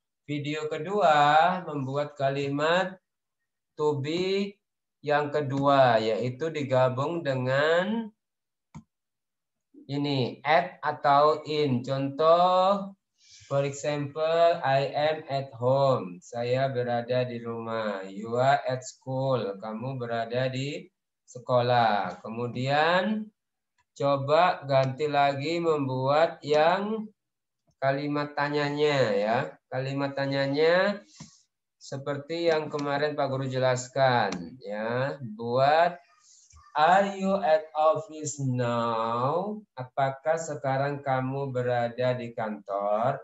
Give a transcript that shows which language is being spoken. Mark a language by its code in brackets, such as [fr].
[id] Video kedua membuat kalimat to be yang kedua, yaitu digabung dengan ini, at atau in. Contoh, [en] for example, I am at home. [id] Saya berada di rumah. [en] You are at school. [id] Kamu berada di sekolah. Kemudian, coba ganti lagi membuat yang kalimat tanyanya ya. Kalimat tanyanya seperti yang kemarin Pak Guru jelaskan ya. [en] Buat are you at office now? [id] Apakah sekarang kamu berada di kantor?